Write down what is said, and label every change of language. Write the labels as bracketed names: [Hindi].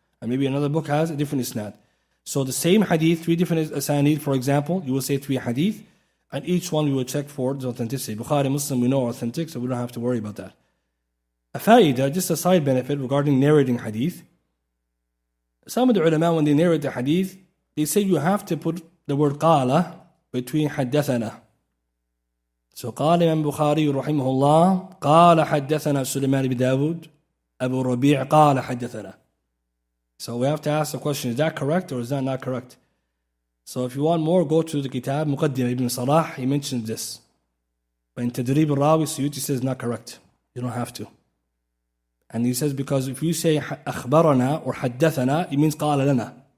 [English] And maybe another book has a different isnad. So the same hadith, three different asanid, for example, you will say three hadith, and each one we will check for its authenticity. Bukhari, Muslim, we know are authentic, so we don't have to worry about that. A fa'idah, just a side benefit regarding narrating hadith. Some of the ulama, when they narrate the hadith, they say you have to put the word qala between حدثنا. So [Arabic] قال Imam Bukhari رحمه الله قال حدثنا سليمان بن داود أبو الربيع قال حدثنا. [English] So we have to ask the question, is that correct or is that not correct? So if you want more, go to the kitab Muqaddimah Ibn Salah, he mentions this. But in Tadrib al-Rawi, Suyuti says not correct. You don't have to. And he says because if you say أخبرنا or حدثنا, it means قال لنا.